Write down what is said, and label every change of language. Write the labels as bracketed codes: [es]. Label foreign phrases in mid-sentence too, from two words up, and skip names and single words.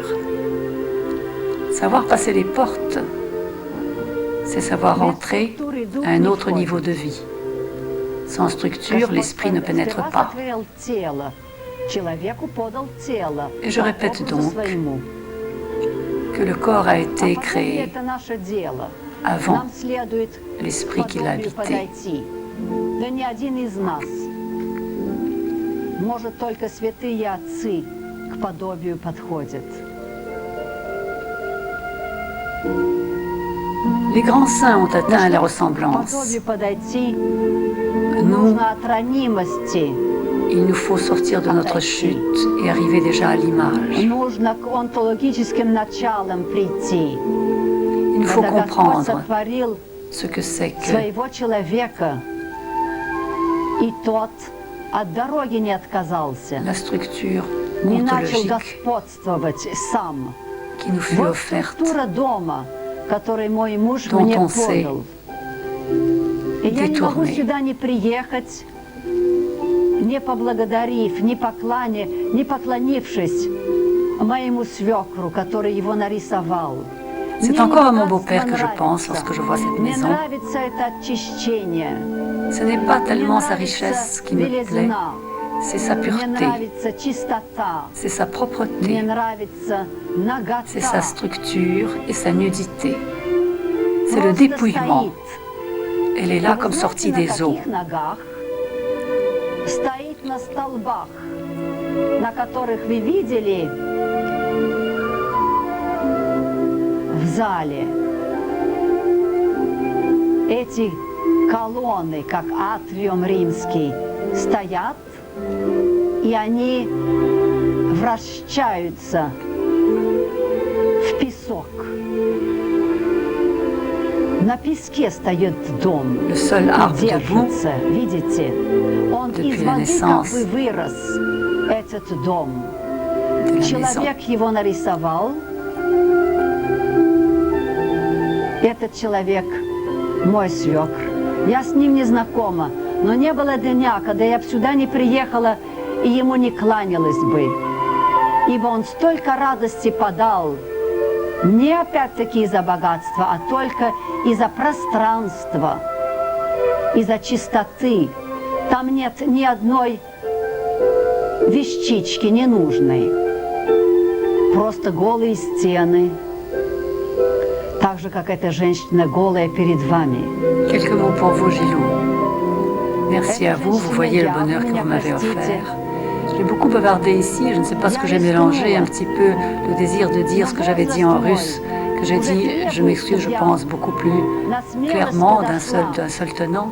[fr] Savoir passer les portes, c'est savoir entrer à un autre niveau de vie. Sans structure, l'esprit ne pénètre pas. Et je répète donc que le corps a été créé avant l'esprit qui l'a habité. [ru] Может, только святые отцы к подобию подходят. [fr] Les grands saints ont atteint la ressemblance. Nous, il nous faut sortir de notre chute et arriver déjà à l'image. Il nous faut comprendre ce que c'est que [ru] от дороги не отказался. [fr] La structure [ru] не начал [fr] ontologique [ru] господствовать сам. [fr] qui nous fut [ru] Вот [fr] offerte, [ru] структура дома, который мой муж [fr] dont [ru] мне [fr] on s'est [ru] подал. И я не могу [fr] détourné. [ru] сюда не приехать, не поблагодарив, не поклонившись моему свекру, который его нарисовал. [fr] C'est encore à mon beau-père que je pense lorsque je vois cette [ru] Мне [fr] maison. [ru] нравится это очищение. [fr] Ce n'est pas tellement sa richesse qui me plaît, c'est sa [ru] Мне [fr] pureté, [ru] нравится чистота. [fr] c'est sa [ru] Мне [fr] propreté, [ru] нравится нагота. [fr] c'est sa structure et sa nudité. C'est le [ru] Просто [fr] dépouillement. [ru] стоит. [fr] Elle est là [ru] Вы [fr] comme [ru] знаете, [fr] sortie [ru] на [fr] des eaux. [ru] каких ногах? Стоит на столбах, на которых вы видели в зале. Эти колонны, как атриум римский, стоят, и они вращаются в песок. На песке стоит дом. [fr] Le seul arbre debout [ru] Держится, видите? Он [fr] depuis [ru] из [fr] la [ru] воды как [fr] naissance [ru] бы вырос, этот дом. [fr] de la maison. [ru] Человек его нарисовал. Этот человек мой свекр. Я с ним не знакома, но не было дня, когда я б сюда не приехала и ему не кланялась бы. Ибо он столько радости подал, не опять-таки из-за богатства, а только из-за пространства, из-за чистоты. Там нет ни одной вещички ненужной. Просто голые стены. Так же, как эта женщина голая перед вами. [fr] Quelques mots pour vous, Gilou. Merci à vous, vous voyez le bonheur que vous m'avez offert. J'ai beaucoup bavardé ici, je ne sais pas ce que j'ai mélangé, un petit peu le désir de dire ce que j'avais dit en russe, que j'ai dit, je m'excuse, je pense beaucoup plus clairement d'un seul tenant.